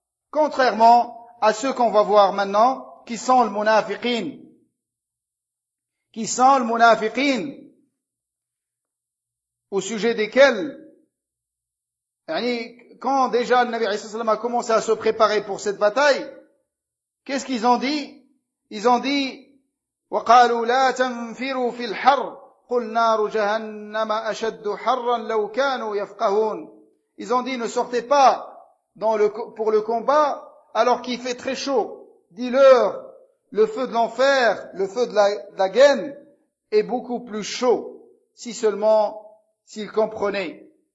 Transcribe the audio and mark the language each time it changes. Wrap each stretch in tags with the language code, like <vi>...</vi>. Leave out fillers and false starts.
<fr>Contrairement à ceux qu'on va voir maintenant, qui sont le munafiqin, au sujet desquels, yani, quand déjà le Nabi a commencé à se préparer pour cette bataille, qu'est-ce qu'ils ont dit? Ils ont dit,</fr> <ar>وقالوا لا تنفروا في الحر قل نار جهنم أشد حرا لو كانوا يفقهون.</ar> <fr>Ils ont dit, ne sortez pas pour le combat alors qu'il fait très chaud. Dis-leur, le feu de l'enfer, le feu de la guerre est beaucoup plus chaud, si seulement s'ils comprenaient.</fr>